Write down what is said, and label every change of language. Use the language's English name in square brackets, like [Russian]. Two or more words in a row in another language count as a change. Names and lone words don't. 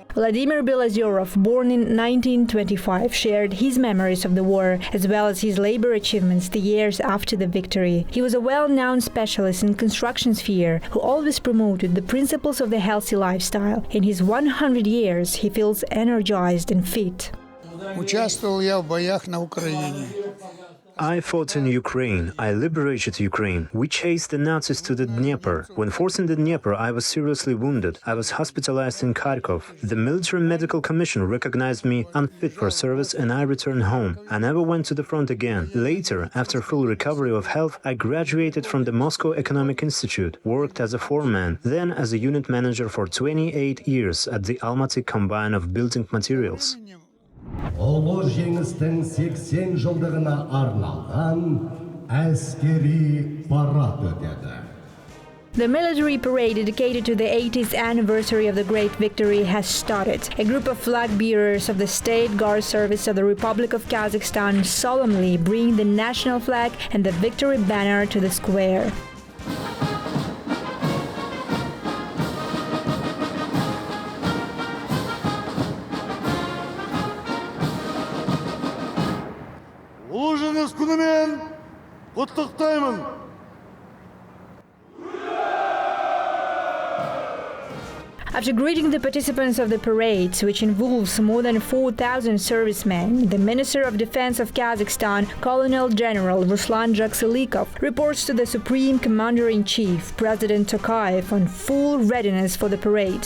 [English] Vladimir Belozerov, born in 1925, shared his memories of the war as well as his labor achievements the years after the victory. He was a well-known specialist in construction sphere who always promoted the principles of the healthy lifestyle. In his 100 years, he feels energized and fit. [Russian] Участвовал я в боях на Украине. [English] I fought in Ukraine. I liberated Ukraine. We chased the Nazis to the Dnieper. When forcing the Dnieper, I was seriously wounded. I was hospitalized in Kharkov. The Military Medical Commission recognized me unfit for service and I returned home. I never went to the front again. Later, after full recovery of health, I graduated from the Moscow Economic Institute, worked as a foreman, then as a unit manager for 28 years at the Almaty Combine of Building Materials. [Kazakh] Ұлы жеңістің 80 жылдығына арналған әскери парад өтеді. [English] The military parade dedicated to the 80th anniversary of the Great Victory has started. A group of flag bearers of the State Guard Service of the Republic of Kazakhstan solemnly bring the national flag and the victory banner to the square. [Kazakh] Ұлы жеңіс күнімен құттықтаймын. [English] After greeting the participants of the parade, which involves more than 4,000 servicemen, the Minister of Defense of Kazakhstan, Colonel General Ruslan Jakselikov, reports to the Supreme Commander-in-Chief, President Tokayev, on full readiness for the parade.